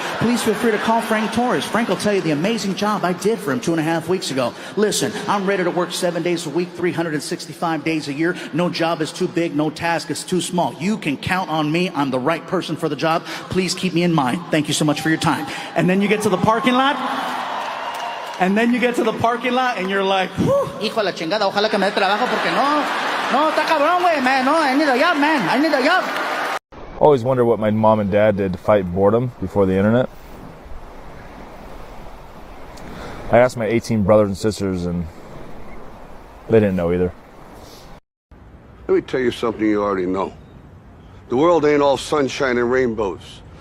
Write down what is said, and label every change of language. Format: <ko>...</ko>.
<en>Please feel free to call Frank Torres. Frank will tell you the amazing job I did for him 2.5 weeks ago. Listen, I'm ready to work 7 days a week, 365 days a year. No job is too big, no task is too small. You can count on me. I'm the right person for the job. Please keep me in mind. Thank you so much for your time. And then you get to the parking lot. And you're like,</en> <es>hijo de la chingada, ojalá que me dé trabajo porque no, está cabrón, güey, man.</es> <en>No, I need a job, man. I need a job. Always wonder what my mom and dad did to fight boredom before the internet. I asked my 18 brothers and sisters, and they didn't know either. Let me tell you something you already know. The world ain't all sunshine and rainbows.</en>